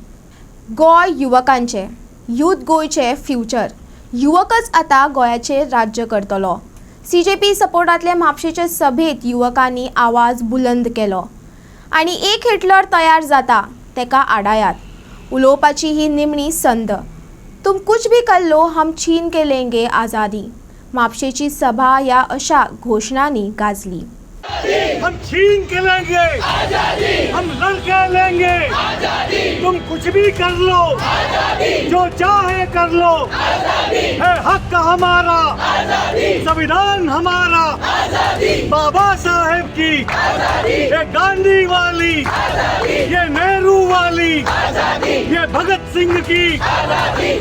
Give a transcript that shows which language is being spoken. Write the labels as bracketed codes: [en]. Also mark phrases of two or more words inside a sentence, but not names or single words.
[kok] गोय युवकांचे यूथ गोयचे फ्युचर। युवकच आता गोयाचेर राज्य करतलो। सीजेपी सपोर्टांतले म्हापशेचे सभेत युवकांनी आवाज बुलंद केलो आणि एक हिटलर तयार जाता, तेका आडायात। उलोवपाची ही निमणी संद। [hi] तुम कुछ भी कर लो, हम छीन के लेंगे आज़ादी। [kok] म्हापशेची सभा ह्या अशा घोषणांनी गाजली। [hi] हम छीन के लेंगे आजादी, हम लड़के लेंगे आजादी। तुम कुछ भी कर लो आजादी, जो चाहे कर लो आजादी। है हक हमारा आजादी, संविधान हमारा आजादी। बाबा साहेब की आजादी, ये गांधी वाली आजादी, ये नेहरू वाली आजादी, ये भगत सिंह की आजादी।